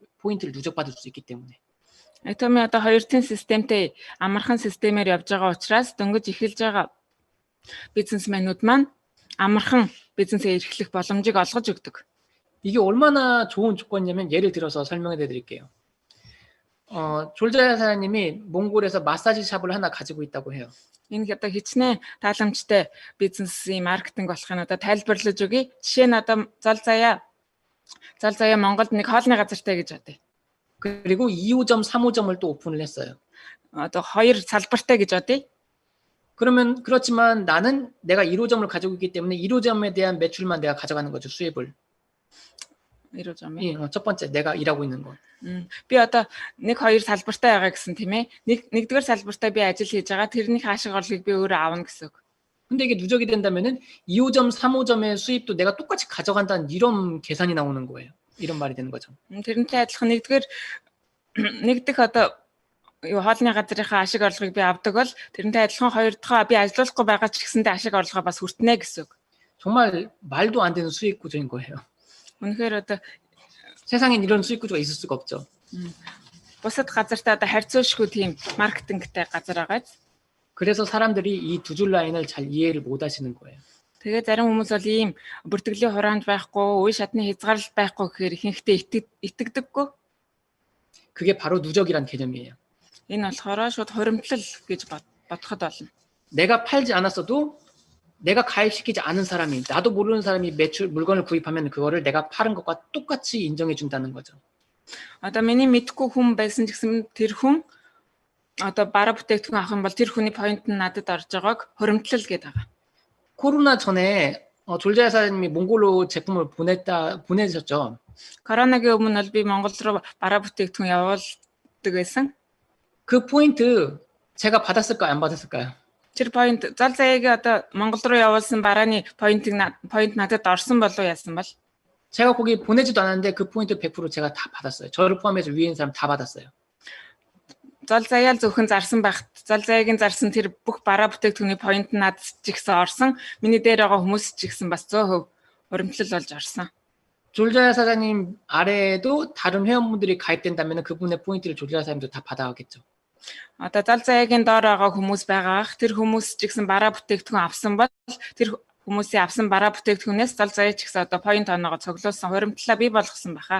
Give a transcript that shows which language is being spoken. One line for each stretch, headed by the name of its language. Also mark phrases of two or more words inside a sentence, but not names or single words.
Korean: 포인트를 누적받을 수 있기 때문에.
Mongolian: Atomy одоо хоёр тэн системтэй амархан системээр явж байгаа учраас дөнгөж эхэлж байгаа бизнесмэнүүд маань амархан бизнесээ эрхлэх боломжийг олгож өгдөг.
Korean: 이게 얼마나 좋은 조건이냐면 예를 들어서 설명해 드릴게요. 졸자 사장님이 몽골에서 마사지 샵을 하나 가지고 있다고 해요.
Mongolian: Энэ одоо хичнээн тааламжтай бизнесийн маркетинг болохын одоо тайлбарлаж өгье. Жишээ нь одоо зол заяа Монголд нэг хоолны газартай гэж бодъё.
Korean: 그리고 2호점, 3호점을 또 오픈을 했어요.
Mongolian: Одоо хоёр салбартай гэж бодъё.
Korean: 그렇지만 나는 내가 1호점을 가지고 있기 때문에 1호점에 대한 매출만 내가 가져가는 거죠, 수입을. 이러자면. 첫 번째 내가 일하고 있는 거.
Mongolian: Би одоо нэг хоёр салбартай байгаа гэсэн тийм ээ. Нэгдүгээр салбартаа би ажил хийж байгаа. тэрний хаашиг орлогыг би өөрөө аавна гэсэн үг.
Korean: 근데 이게 누적이 된다면은 2호점, 3호점의 수입도 내가 똑같이 가져간다는 이런 계산이 나오는 거예요. 이런 말이 되는 거죠.
Mongolian: тэрнтэй адилхан нэгдэх одоо юу хоолны газрынхаа ашиг орлогыг би авдаг бол тэрнтэй адилхан хоёр дахь би ажиллахгүй байгаа ч гэсэндээ ашиг орлогоо бас хүртнэ гэсэн үг.
Korean: 정말 말도 안 되는 수익 구조인 거예요.
Mongolian: үнэхээр одоо
Korean: 세상엔 이런 수익 구조가 있을 수가 없죠.
Mongolian: бусад газартаа одоо харьцуулшгүй тийм маркетингтэй газар байгаа.
Korean: 그래서 사람들이 이 두 줄 라인을 잘 이해를 못 하시는 거예요.
Mongolian: Тэгээ зарим хүмүүс бол ийм бүртгэлийн хураанд байхгүй, үе шатны хязгаарлалт байхгүй гэхээр ихэнхдээ итгэдэггүй.
Korean: 그게 바로 누적이란 개념이에요.
Mongolian: Энэ болохоор шууд хуримтлал гэж бодоход болно.
Korean: 내가 팔지 않았어도 내가 가입시키지 않은 사람이, 나도 모르는 사람이 물건을 구입하면 그거를 내가 파는 것과 똑같이 인정해 준다는 거죠.
Mongolian: Одоо миний мэдхгүй хүн байсан ч гэсэн тэр хүн одоо бараа бүтээгдэхүүн авах юм бол тэр хүний point нь надад орж байгааг хуримтлал гэдэг байгаа.
Korean: 코로나 전에 졸자 여사님이 몽골로 제품을 보내셨죠.
Mongolian: Коронавигийн өмнө бол би Монгол руу бараа бүтээгдэхүүн явуулдаг байсан.
Korean: 그 포인트 제가 받았을까요, 안 받았을까요?
Mongolian: Тэр point зал заяагийн одоо Монгол руу явуулсан барааны point надад орсон болов яасан бол
Korean: 제가 거기 보내지도 않았는데 그 포인트 100% 제가 다 받았어요. 저를 포함해서 위에 있는 사람 다 받았어요.
Mongolian: зал заяал зөвхөн зарсан байхад зал заяагийн зарсан тэр бүх бараа бүтээгдэхүүний point надад ч ихсэн орсон. Миний дээр байгаа хүмүүс ч ихсэн бас 100% хуримтлал болж орсон.
Korean: 졸자 사장님 아래에도 다른 회원분들이 가입된다면 그분의 포인트를 졸자 사장님도 다 받아가겠죠.
Mongolian: Одоо зал заяагийн доор байгаа хүмүүс байгаах тэр хүмүүс ч гэсэн бараа бүтээгдэхүүн авсан бол тэр хүмүүсийн авсан бараа бүтээгдэхүүнээс зал заяа ч гэсэн одоо point оноогоо цуглуулсан хуримтлалаа бий болгосон баха.